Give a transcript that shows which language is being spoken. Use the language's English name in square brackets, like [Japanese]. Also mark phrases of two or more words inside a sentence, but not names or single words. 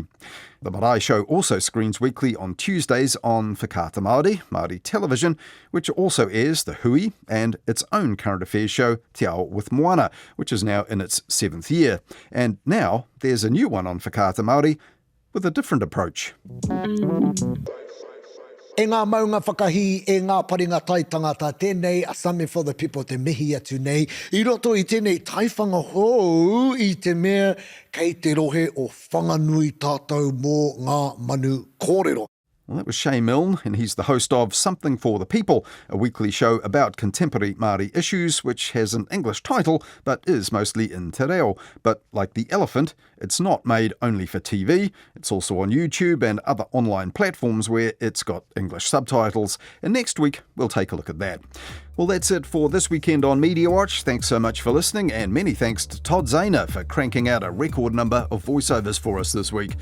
[English] The Marae show also screens weekly on Tuesdays on Whakaata Māori, Māori Television, which also airs The Hui and its own current affairs show Te Ao with Moana, which is now in its 7th year. And now there's a new one on Whakaata Māori with a different approach. [Māori] E ngā maunga whakahi, e ngā paringa tai tangata tēnei, a something for the people te mihi atu nei. I roto I tēnei taiwhanga hou I te mea kei te rohe o whanganui tātou mō ngā manu kōrero. [English] Well, that was Shay Milne, and he's the host of Something for the People, a weekly show about contemporary Māori issues, which has an English title, but is mostly in [Māori] te reo. [English] But like the elephant, it's not made only for TV. It's also on YouTube and other online platforms where it's got English subtitles. And next week, we'll take a look at that. Well, that's it for this weekend on Media Watch. Thanks so much for listening, and many thanks to Todd Zahner for cranking out a record number of voiceovers for us this week.